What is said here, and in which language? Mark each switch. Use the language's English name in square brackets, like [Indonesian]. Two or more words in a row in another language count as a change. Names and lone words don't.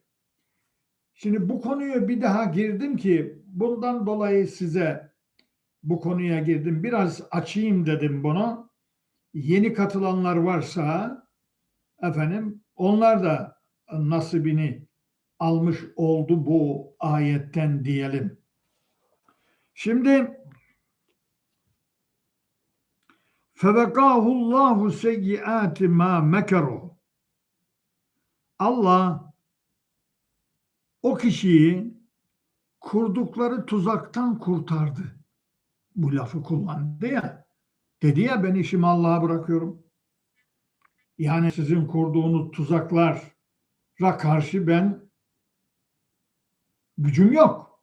[Turkish] Şimdi bu konuya bir daha girdim ki bundan dolayı size bu konuya girdim. Biraz açayım dedim bunu. Yeni katılanlar varsa efendim onlar da nasibini almış oldu bu ayetten diyelim. Şimdi [Arabic] فَوَقَاهُ اللّٰهُ سَيِّئَاتِ مَا مَكَرُوا [Turkish] Allah o kişiyi kurdukları tuzaktan kurtardı. Bu lafı kullandı ya. Dedi ya ben işimi Allah'a bırakıyorum. Yani sizin kurduğunuz tuzaklara karşı ben gücüm yok.